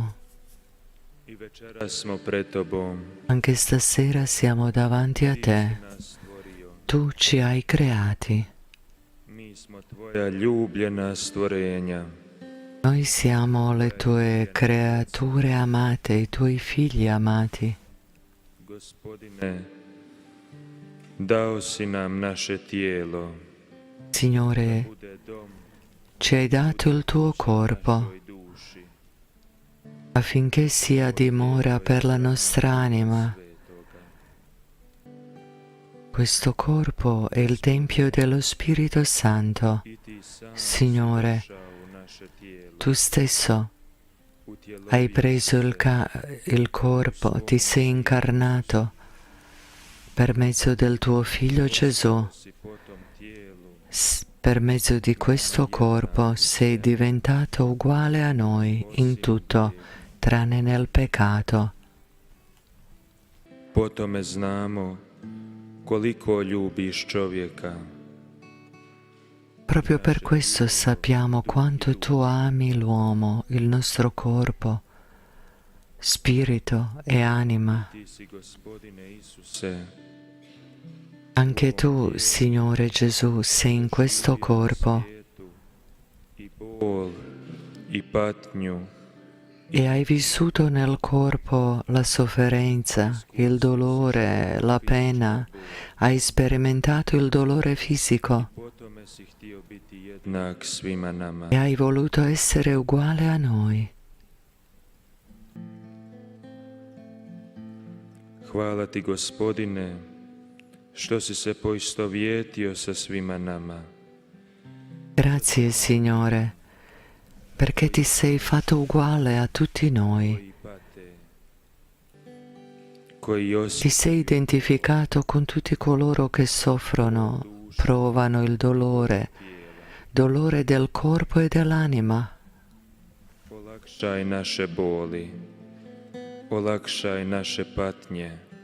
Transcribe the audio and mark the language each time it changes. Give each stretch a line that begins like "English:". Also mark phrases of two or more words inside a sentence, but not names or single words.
Croatian: i večeras smo pred Tobom.
Italian: anche stasera siamo davanti a Te. Tu ci hai creati.
Croatian: Mi smo Tvoja ljubljena stvorenja.
Italian: Noi siamo le Tue creature amate, i Tuoi figli amati.
Croatian: Gospodine, dao si nam naše tijelo.
Italian: Signore, ci hai dato il Tuo corpo affinché sia dimora per la nostra anima. Questo corpo è il Tempio dello Spirito Santo. Signore, Tu stesso hai preso il corpo, ti sei incarnato per mezzo del Tuo Figlio Gesù. Per mezzo di questo corpo sei diventato uguale a noi in tutto, tranne nel peccato.
Croatian: Po tome znamo koliko ljubiš čovjeka.
Italian: Proprio per questo sappiamo quanto Tu ami l'uomo, il nostro corpo, spirito e anima.
Croatian: Ti si, Gospodine Isuse,
Italian: Anche Tu, Signore Gesù, sei in questo corpo
Croatian: i bol, i patnju,
Italian: e hai vissuto nel corpo la sofferenza, il dolore, la pena. Hai sperimentato il dolore fisico
Croatian: po tome si htio biti jednak svima nama.
Italian: e hai voluto essere uguale a noi.
Croatian: Hvala Ti, Gospodine, što si se poistovjetio sa svima nama.
Italian: Grazie, Signore, perché Ti sei fatto uguale a tutti noi. Ti sei identificato con tutti coloro che soffrono, provano il dolore del corpo e dell'anima.
Croatian: Olakšaj naše boli, olakšaj naše patnje,